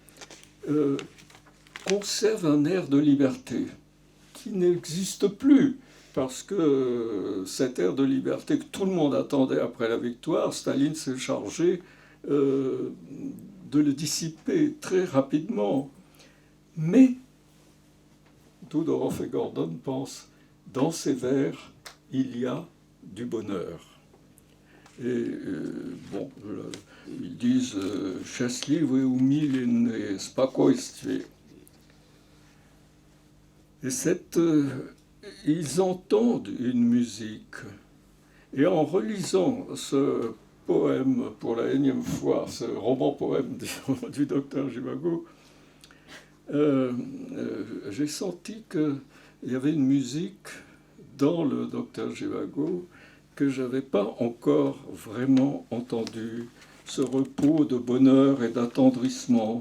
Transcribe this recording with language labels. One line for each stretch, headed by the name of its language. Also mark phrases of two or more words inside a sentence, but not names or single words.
French: conserve un air de liberté qui n'existe plus, parce que cet air de liberté que tout le monde attendait après la victoire, Staline s'est chargé de le dissiper très rapidement. Mais Doudorov et Gordon pensent, dans ces vers, il y a du bonheur. Et bon, ils disent
Russian: «Счастливый, умиленный, спокойствие».
French: Et ils entendent une musique. Et en relisant ce poème pour la énième fois, ce roman-poème du docteur Zhivago, j'ai senti qu'il y avait une musique dans le docteur Zhivago que je n'avais pas encore vraiment entendu, ce repos de bonheur et d'attendrissement.